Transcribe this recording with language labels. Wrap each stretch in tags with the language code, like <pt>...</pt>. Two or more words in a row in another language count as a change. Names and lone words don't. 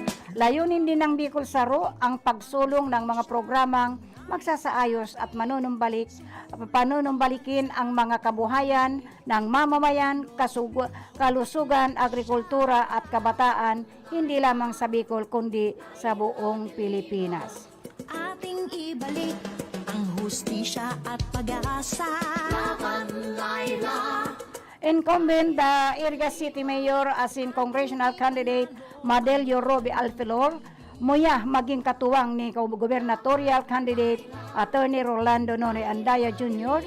<tl>Layunin din ng Bicol Saro ang pagsulong ng mga programang magsasaayos at panunumbalikin ang mga kabuhayan ng mamamayan, kalusugan, agrikultura at kabataan, hindi lamang sa Bicol kundi sa buong Pilipinas. Ating ibalik ang hustisya at pag-asa. Laban, Laila.</tl> <bik>Incumbent Iriga City Mayor as in</bik> <en>congressional candidate</en> <bik>Madelio Roby Alfilor, muya maging katuwang ni</bik> <en>gubernatorial candidate</en> <bik>Attorney Rolando Nonoy Andaya Jr.</bik>